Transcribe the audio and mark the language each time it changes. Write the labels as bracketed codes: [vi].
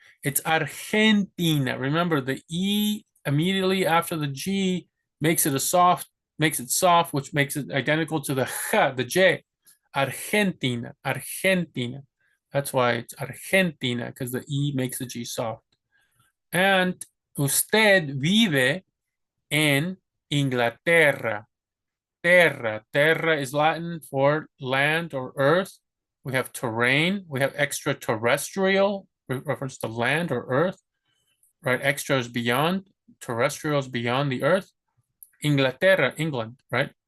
[en] It's Argentina. Remember, the E immediately after the G makes it soft, which makes it identical to the J, the J. Argentina, Argentina. That's why it's Argentina, because the E makes the G soft. [es] And usted vive en Inglaterra. [en] Terra is Latin for land or earth. We have terrain. We have extraterrestrial, reference to land or earth, right? Extra is beyond. Terrestrial is beyond the earth. Inglaterra, England, right?